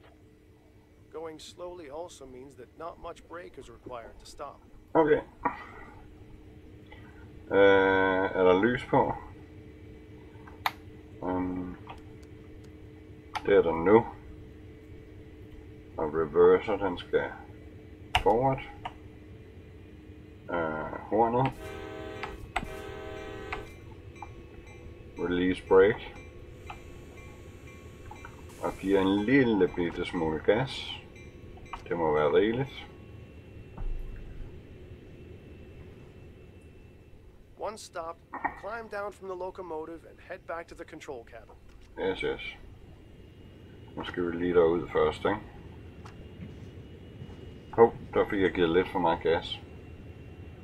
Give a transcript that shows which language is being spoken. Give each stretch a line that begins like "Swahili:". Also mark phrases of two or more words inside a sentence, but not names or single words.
English: Going slowly also means that not much brake is required to stop.
Danish: Okay. Er der lys på? Det er der nu. Og reverser, den skal forward.
English: Hornet. Release brake.
Danish: Og giver en lille bitte smule gas. Det må være rigeligt.
English: Once stopped, climb down from the locomotive and head back to the control cabin. Yes, yes.
Danish: Nu skal vi lige derud først, ikke? Hov, der fik jeg givet lidt for meget gas.